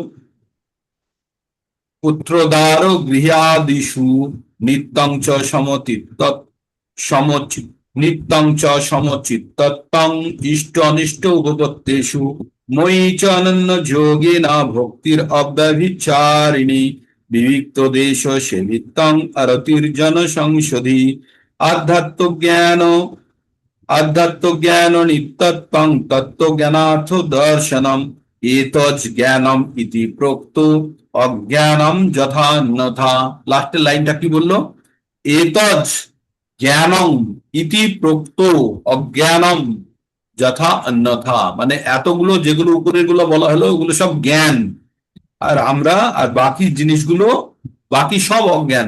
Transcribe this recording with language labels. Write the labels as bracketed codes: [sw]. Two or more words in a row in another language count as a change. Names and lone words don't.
[sa] পুত্রদার গৃহাদিষু, নিত্যং চ নিত্যং চ সমচিত্তং, ইষ্ট অনিষ্ট উপপত্তেষু, ময়ি চ অনন্য যোগেনা ভক্তির অব্যভিচারিণী, বিবিক্ত দেশ সেবিত্তং অরতির্জন সংশোধি, আধ্যাত্ম জ্ঞান নিত্যত্বং তত্ত্বজ্ঞানার্থ দর্শনম, এতজ জ্ঞানম ইতি প্রোক্ত, অজ্ঞানম যথা অন্যথা। [bn] লাস্টের লাইনটা কি বললো? [sa] এতজ জ্ঞানম ইতি প্রোক্ত, অজ্ঞানম যথা অন্যথা। [bn] মানে এতগুলো যেগুলো উপরের গুলো বলা হলো ওগুলো সব জ্ঞান, আর বাকি জিনিসগুলো, বাকি সব অজ্ঞান।